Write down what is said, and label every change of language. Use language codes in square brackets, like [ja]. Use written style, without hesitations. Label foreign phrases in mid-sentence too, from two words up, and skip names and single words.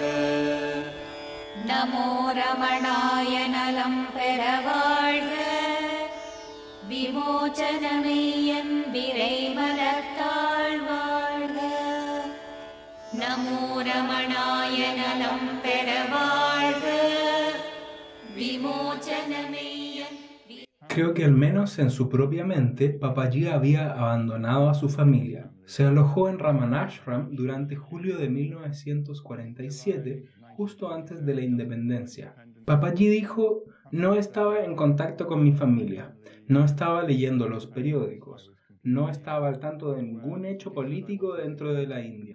[ta] நமோ ரமணாய நலம் பெற வாழ்க, விமோச்சனமெய்யன் விரை மலர்த்தாள் வாழ்க. நமோ ரமணாய நலம் பெற வாழ்க, விமோச்சனமெய்யன். [es] Creo que al menos en su propia mente, Papaji había abandonado a su familia. Se alojó en Ramanashram durante julio de 1947, justo antes de la independencia. Papaji dijo, no estaba en contacto con mi familia, no estaba leyendo los periódicos, no estaba al tanto de ningún hecho político dentro de la India.